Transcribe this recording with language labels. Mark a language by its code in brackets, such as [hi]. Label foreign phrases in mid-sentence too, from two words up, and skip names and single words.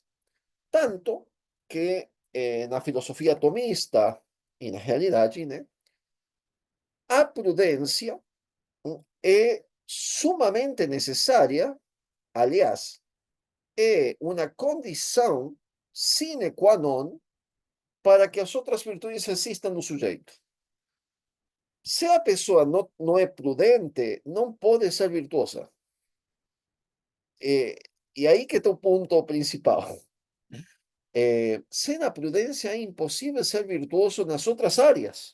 [pt] Tanto que, na filosofia tomista, e na realidade, né, a prudência é sumamente necessária, aliás, é uma condição [la] sine qua non [pt] para que as outras virtudes existam no sujeito. Se a pessoa não é prudente, não pode ser virtuosa. E aí que está o ponto principal. Sem a prudência é impossível ser virtuoso nas outras áreas.